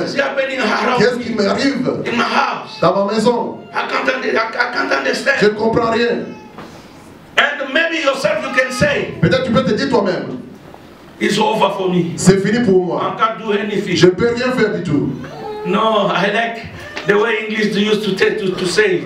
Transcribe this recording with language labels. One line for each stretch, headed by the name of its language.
English: What is happening around
French: Qu'est-ce qui m'arrive
English: in my house?
French: dans ma maison?
English: I can't understand.
French: Je ne comprends rien.
English: And maybe yourself you can say,
French: Peut-être tu peux te dire toi-même.
English: It's over for me.
French: C'est fini pour moi.
English: I can't do anything.
French: Je ne peux rien faire du tout.
English: No, I like the way English used to say.